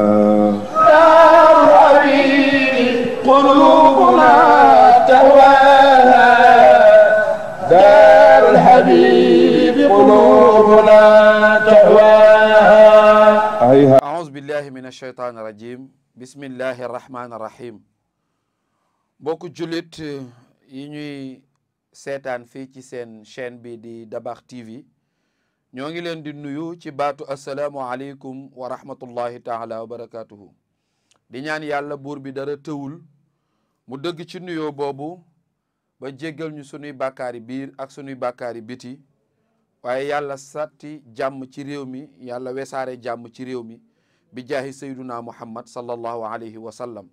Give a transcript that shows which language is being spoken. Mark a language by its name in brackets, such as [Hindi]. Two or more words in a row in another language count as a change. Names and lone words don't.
[Arabic] دار الحبيب قلوبنا تهواها، دار الحبيب قلوبنا تهواها. أعوذ بالله من الشيطان الرجيم. بسم الله الرحمن الرحيم. [Wolof] mbokku jullit yi ñuy seetaan fii ci seen chaîne bi di Dabakh TV ñoo ngi leen di nuyu ci baatu [Arabic] السلام عليكم ورحمة الله تعالى وبركاته. [Wolof] di ñaan yàlla buur bi dara tëwul mu dëgg ci nuyoo boobu ba jéggal ñu sunuy bàkkaari biir ak sunuy bàkkaari biti, waaye yàlla satti jàmm ci réew mi, yàlla wesaare jàmm ci réew mi bi jaahi [Arabic] سيدنا محمد صلى الله عليه وسلم.